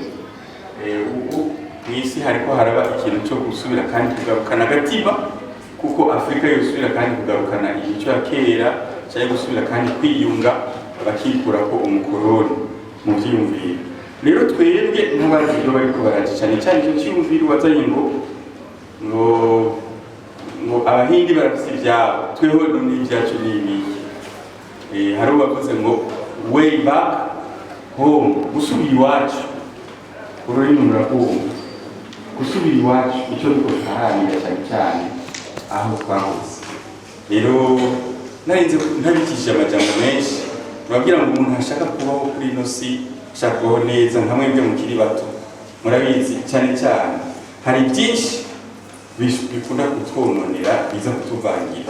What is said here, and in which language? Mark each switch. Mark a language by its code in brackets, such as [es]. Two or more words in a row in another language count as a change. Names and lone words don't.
[rn] Ubu mw'isi hariko haraba ikintu cyo gusubira kandi kugarukana agatima, kuko Afrika yosubira kandi kugarukana imico ya kera, cyangwa gusubira kandi kwiyunga bakikura ko umukoloni mu byiyumviro. Rero twebwe n'abandi byo bariko baraje cyane cyane icyo cyiyumviro wazanye ngo abahindi barafise ibyabo, tweho n'ibyacu n'ibiki. Hari uwavuze ngo [en] way back home, [rn] gusubira iwacu. Ururimi murakumva, gusubira iwacu icyo duko twaharanira cyane cyane aho twahoze. Rero ntabikishije amajambo menshi, urabwira ngo umuntu ashaka kubaho kuri ino si, ashaka kubaho neza nka mwebwe mukiri bato, murabizi cyane cyane hari byinshi bikunda kutwononera biza kutuvangira.